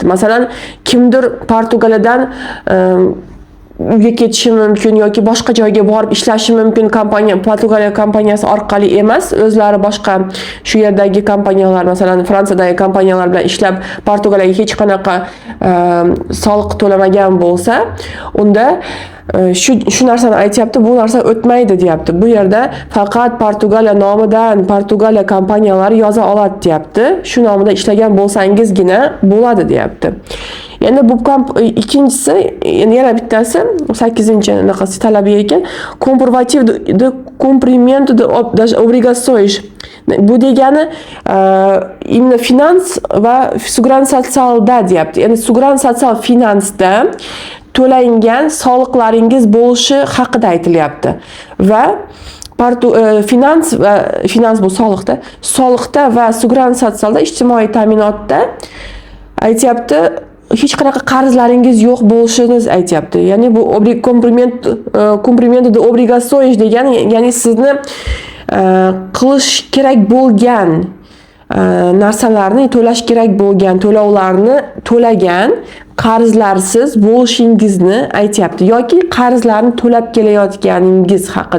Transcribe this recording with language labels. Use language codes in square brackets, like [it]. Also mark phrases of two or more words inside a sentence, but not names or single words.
[uz] Masalan, kimdir Portugaliyadan uyga ketishi mumkin yoki boshqa joyga borib ishlashi mumkin, Portugaliya kompaniyasi orqali emas, o'zlari boshqa shu yerdagi kompaniyalar, masalan Fransiyadagi kompaniyalar bilan ishlab Portugaliyaga hech qanaqa soliq to'lamagan bo'lsa, unda shu narsani aytyapti, bu narsa o'tmaydi deyapti. Bu yerda faqat Portugaliya nomidan Portugaliya kompaniyalari yoza oladi deyapti. Shu nomida ishlagan bo'lsangizgina bo'ladi deyapti. Endi bu ikkinchisi, yana bittasi 8-naqasi talabi ekan, [pt] comprovativo de cumprimento das obrigações. [uz] Bu degani imенно finans va [pt] segurança socialda [uz] deyapti. Ya'ni [pt] segurança social [uz] finansda to'langan soliqlaringiz bo'lishi haqida aytilyapti. Va finans bu soliqda va [pt] segurança socialda, [uz] ijtimoiy ta'minotda aytyapti, hech qanaqa qarzlaringiz yo'q bo'lishini aytyapti. Ya'ni bu [pt] cumprimento de obrigações [uz] degani, ya'ni sizni qilish kerak bo'lgan narsalarni to'lash kerak bo'lgan to'lovlarni to'lagan, qarzlarsiz bo'lishingizni aytyapti yoki qarzlarni to'lab kelayotganingiz haqida.